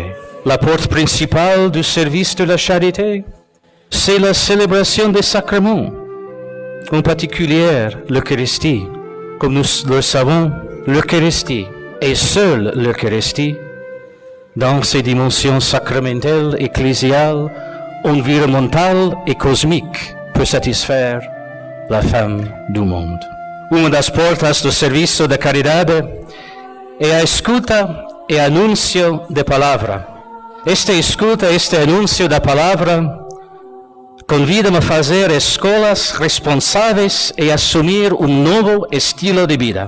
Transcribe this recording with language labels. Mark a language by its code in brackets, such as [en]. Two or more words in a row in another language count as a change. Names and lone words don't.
[fr] La porte principale du service de la charité, c'est la célébration des sacrements, en particulier l'Eucharistie. Comme nous le savons, l'Eucharistie et seule l'Eucharistie, dans ses dimensions sacramentelles, ecclésiales, environnementales et cosmiques, peut satisfaire la femme du monde. [pt] Uma das portas do serviço da caridade é a escuta e anúncio da palavra. Esta escuta, este anúncio da palavra convida-me a fazer escolas responsáveis e assumir um novo estilo de vida.